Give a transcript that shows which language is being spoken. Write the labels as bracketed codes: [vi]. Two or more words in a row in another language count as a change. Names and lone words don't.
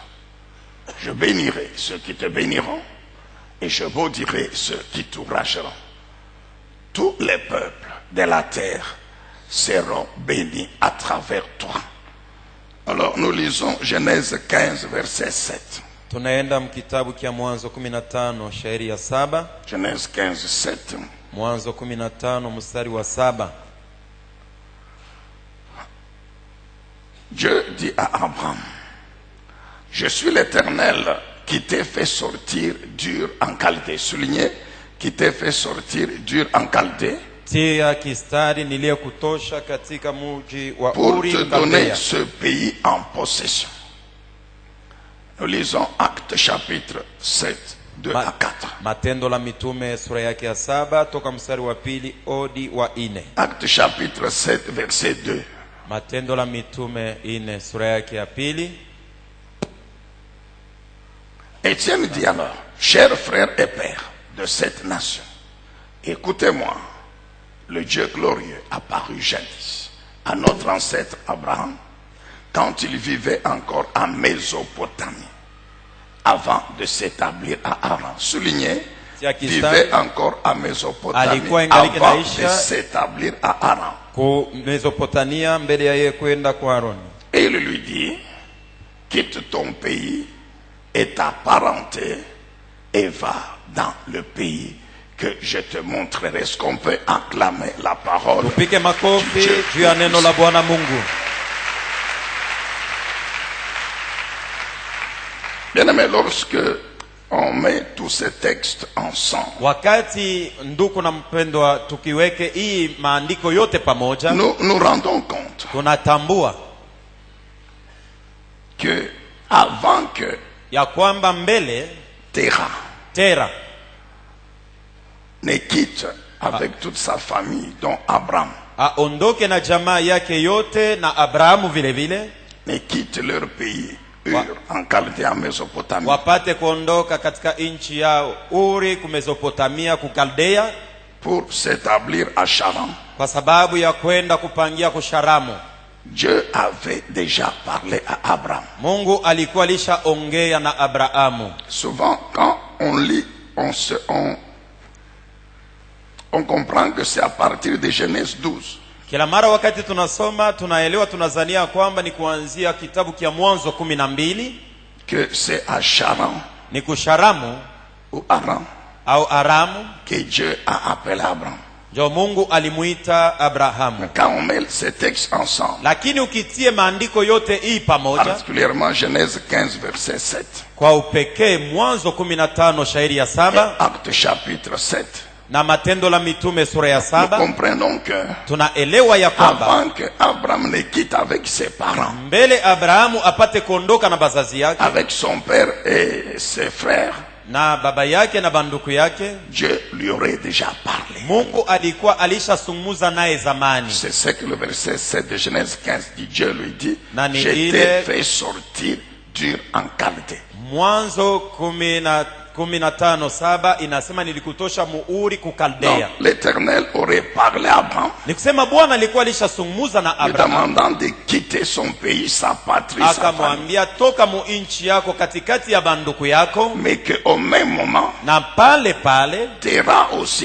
[fr] Je bénirai ceux qui te béniront et je maudirai ceux qui t'outrageront. Tous les peuples de la terre seront bénis à travers toi. Alors nous lisons Genèse 15, verset 7. [sw] Tunaenda mkitabu kia Mwanzo 15 shairi ya 7. [fr] Genèse 15, 7. [sw] Mwanzo 15 mstari wa 7. [fr] Dieu dit à Abraham, je suis l'Éternel qui t'ai fait sortir d'Ur en Chaldée. Souligné, qui t'ai fait sortir d'Ur en Chaldée. [sw] Tia kistari niliyekutosha katika mji wa [fr] Pour [sw] Uri [fr] te donner [sw] Mkaldea. [fr] ce pays en possession. Nous lisons Actes chapitre 7, 2 à 4. [sw] Matendo la Mitume sura yake ya 7 toka mstari wa 2 hadi wa 4. [fr] Actes chapitre 7, verset 2. [sw] Matendo la Mitume 4 sura yake ya 2. [fr] Étienne dit alors, chers frères et pères de cette nation, écoutez-moi, le Dieu glorieux apparut jadis à notre ancêtre Abraham quand il vivait encore en Mésopotamie, avant de s'établir à Haran. Souligné, vivait encore à Mésopotamie avant de s'établir à Haran. [sw] Mesopotamia mbele ya yeye kwenda kwa Aroni. [fr] Et il lui dit, quitte ton pays et ta parenté et va dans le pays que je te montrerai. Est-ce qu'on peut acclamer la parole? [sw] Tupike makofi juu ya neno la Bwana Mungu. [fr] Bien-aimé, lorsque on met tous ces textes ensemble, [sw] Wakati ndugu na mpendwa tukiweke hii maandiko yote pamoja, [fr] nous nous rendons compte [sw] tunatambua [fr] que avant que [sw] ya kwamba mbele Tera [fr] ne quitte avec toute sa famille, dont Abraham, [sw] aondoke na jamaa yake yote na Abrahamu vile vile, [fr] ne quitte leur pays, Ur, en Chaldée, en Mésopotamie, [sw] wapate kuondoka katika nchi yao Uri ku Mesopotamia ku Kaldea, [fr] pour s'établir à Charan. [sw] kwa sababu ya kwenda kupangia kusharamu. [fr] Dieu avait déjà parlé à Abraham. [sw] Mungu alikuwa alishaongea na Abrahamu. [fr] Souvent, quand on lit, on comprend que c'est à partir de Genèse 12. [sw] Kila mara wakati tunasoma tunaelewa, tunazania kwamba ni kuanzia kitabu kia Mwanzo 12 [fr] que c'est à Charan [sw] ni kusharamu [fr] ou Aram [sw] au Aramu [fr] que Dieu a appelé Abraham. [sw] ndio Mungu alimuita Abrahamu. [fr] Quand on met ces textes ensemble, [sw] Lakini ukitie maandiko yote hii pamoja, [fr] particulièrement Genèse 15 verset 7, [sw] kwa upekee Mwanzo 15 shairi ya 7 [fr] Actes chapitre 7, [sw] na Matendo la Mitume sura ya [fr] nous [sw] 7, [fr] comprenons que [sw] tunaelewa ya kwamba [fr] avant que Abraham ne quitte avec ses parents, [sw] mbele Abrahamu apate kuondoka na bazazi yake [fr] avec son père et ses frères, [sw] na baba yake na banduku yake, [fr] Dieu lui aurait déjà parlé. [sw] Mungu alikuwa alishasungumuza naye zamani. [fr] C'est ce que le verset 7 de Genèse 15 dit. Dieu lui dit, [sw] Nani [fr] je [sw] ile- [fr] t'ai fait sortir d'Ur en Chaldée. [sw] Mwanzo 15:7 inasema nilikutosha muuri [fr] Donc [sw] kukaldea. [fr] l'Éternel aurait parlé à Abraham, [sw] Ni kusema Bwana alikuwa alishasungumuza na [fr] lui [sw] Abrahamu, [fr] demandant de quitter son pays, sa patrie, sa famille. [sw] akamwambia toka mu nchi yako katikati ya banduku yako, [fr] Mais qu'au même moment, [sw] na pale pale [fr] Terah aussi,